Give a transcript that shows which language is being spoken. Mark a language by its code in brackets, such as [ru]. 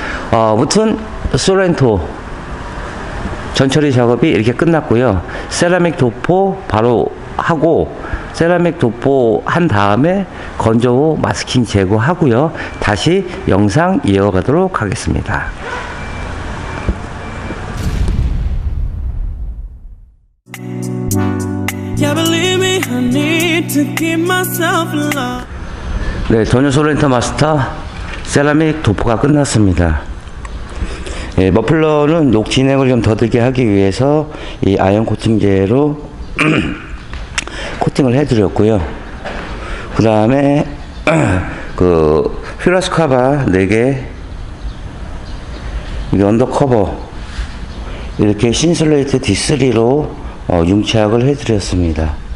[ko] 아무튼 소렌토 전처리 작업이 이렇게 끝났고요. 세라믹 도포 바로 하고, 세라믹 도포 한 다음에 건조 후 마스킹 제거하고요. 다시 영상 이어가도록 하겠습니다. [en] Yeah, believe me, I need to keep myself alive. [ko] 네, 도뉴 소렌토 마스터 세라믹 도포가 끝났습니다. 예, 머플러는 녹 진행을 좀 더디게 하기 위해서 이 아연 코팅제로 코팅을 해드렸고요. 그 다음에 그 퓨라스카바 4개, 이게 언더커버 이렇게 신슬레이트 D3로 융착을 해드렸습니다.